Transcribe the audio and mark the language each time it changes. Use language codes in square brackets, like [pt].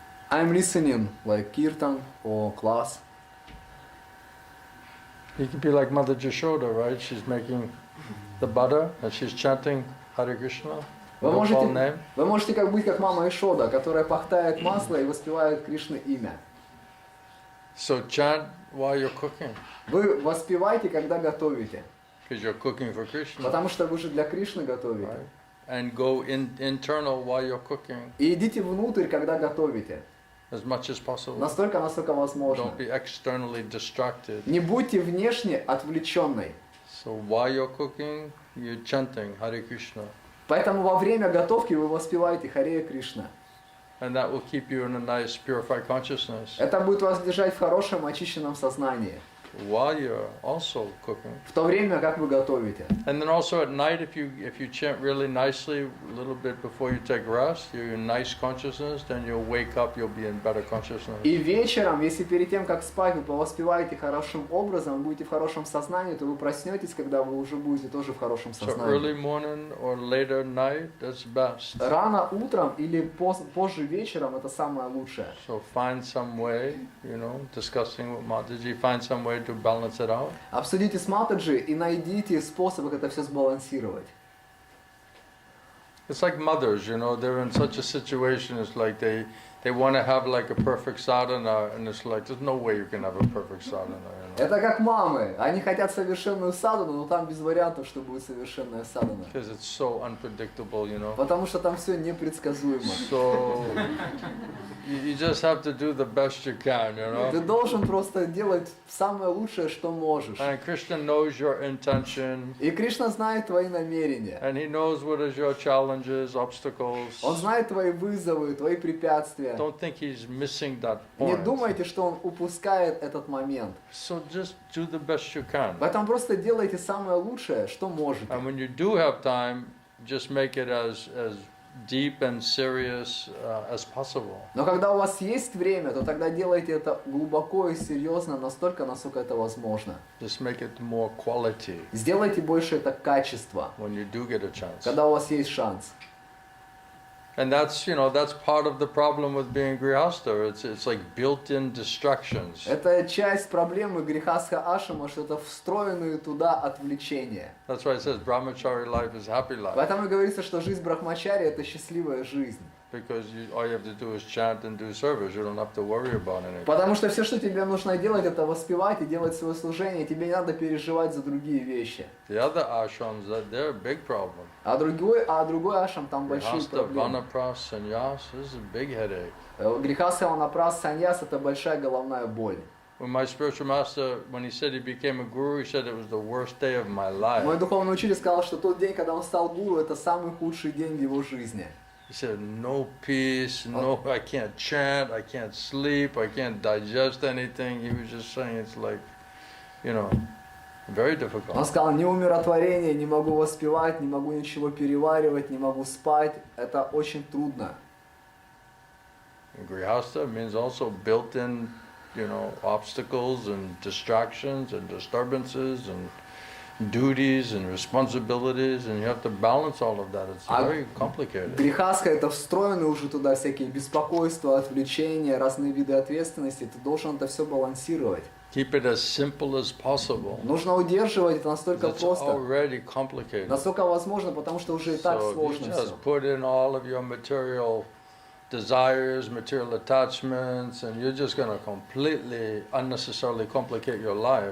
[en] I'm listening, like kirtan or class. You could be like Mother Jashoda, right? She's making the butter and she's chanting Hare Krishna. [ru] Вы [en] Name. [ru] можете быть как мама Ишода, которая пахтает масло и воспевает Кришны имя. [en] So chant while you're cooking, [ru] Вы воспеваете, когда готовите. [en] because you're cooking for Krishna. [ru] Потому что вы же для Кришны готовите. [en] Right? And go internal while you're cooking [ru] И идите внутрь, когда готовите. [en] as much as possible. [ru] Настолько, насколько возможно. [en] Don't be externally distracted. [ru] Не будьте внешне отвлеченной. [en] So while you're cooking, you're chanting Hare Krishna. [ru] Поэтому во время готовки вы воспеваете Харе Кришна. [en] And that will keep you in a nice purified consciousness [ru] Это будет вас держать в хорошем, очищенном сознании. [en] while you're also cooking. [ru] В то время, как вы готовите. [en] And then also at night, if you chant really nicely a little bit before you take rest, you're in nice consciousness, then you'll wake up, you'll be in better consciousness. [ru] И вечером, если перед тем, как спать, вы повоспеваете хорошим образом, будете в хорошем сознании, то вы проснетесь, когда вы уже будете тоже в хорошем [en] So [ru] сознании. [en] early morning or later night, that's best. [ru] Рано утром или позже вечером это самое лучшее. [en] So find some way, discussing with Mataji, find some way to balance it out. [ru] Обсудите с Матаджи и найдите способ, как это все сбалансировать. [en] It's like mothers, you know, they're in such a situation, it's like they want to have like a perfect sadhana, and it's like, there's no way you can have a perfect sadhana, you know? [ru] Это как мамы. Они хотят совершенную садану, но там без вариантов, что будет совершенная садана. [en] Because it's so unpredictable, you know? [ru] Потому что там все непредсказуемо. [en] So, you just have to do the best you can, you [ru] Ты [en] know? [ru] должен просто делать самое лучшее, что можешь. [en] And Krishna knows your intention, [ru] И Кришна знает твои намерения. [en] and he knows what is your challenges, obstacles. [ru] Он знает твои вызовы, твои препятствия. [en] Don't think he's missing that [ru] Не [en] point. [ru] думайте, что он упускает этот момент. [en] So just do the best you can. [ru] Поэтому просто делайте самое лучшее, что можете. [en] And when you do have time, just make it as deep and serious as possible. [ru] Но когда у вас есть время, то тогда делайте это глубоко и серьезно, настолько, насколько это возможно. [en] Just make it more quality [ru] Сделайте больше это качество, [en] when you do get a chance. [ru] когда у вас есть шанс. [en] And that's, you know, that's part of the problem with being grihasta. It's like built-in distractions. [ru] Это часть проблемы грехастха ашрама, что это встроенные туда отвлечения. [en] That's why it says brahmachari life is happy life. [ru] Поэтому и говорится, что жизнь брахмачари это счастливая жизнь. [en] Because all you have to do is chant and do service. You don't have to worry about anything. [ru] Потому что все, что тебе нужно делать, это воспевать и делать свое служение. Тебе не надо переживать за другие вещи. [en] The other ashrams, they're a big problem. [ru] А другой ашрам там большие [en] Grihasta, [ru] проблемы. [en] vanapras, sannyas, this is a big headache. [ru] Грехастха ванапрас саньяс это большая головная боль. [en] When my spiritual master, when he said he became a guru, he said it was the worst day of my life. [ru] Мой духовный учитель сказал, что тот день, когда он стал гуру, это самый худший день в его жизни. [en] He said, no peace, no, I can't chant, I can't sleep, I can't digest anything. He was just saying it's like, you know, very [ru] Он [en] difficult. [ru] сказал, ни умиротворение, не могу воспевать, не могу ничего переваривать, не могу спать. Это очень трудно. [en] And Grihasta means also built-in, you know, obstacles and distractions and disturbances and duties and responsibilities, and you have to balance all of that. It's very complicated. [ru] Грехастха это встроены уже туда всякие беспокойства, отвлечения, разные виды ответственности. Ты должен это все балансировать. [en] Keep it as simple as possible. [ru] Нужно удерживать это настолько [en] It's [ru] просто, [en] already complicated. [ru] насколько возможно, потому что уже и так [en] So you [ru] сложно все. [en] just put in all of your material desires, material attachments, and you're just going to completely unnecessarily complicate your life.